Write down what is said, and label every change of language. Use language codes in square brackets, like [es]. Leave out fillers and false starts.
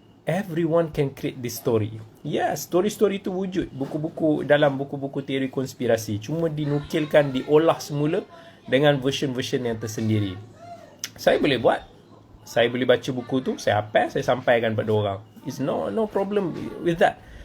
[en] Everyone can create this story. [ms] Yes, story-story itu wujud. Dalam buku-buku teori konspirasi. Cuma dinukilkan, diolah semula dengan version-version yang tersendiri. Saya boleh buat. Saya boleh baca buku tu, saya hafal, saya sampaikan pada orang. [en] It's no problem with that.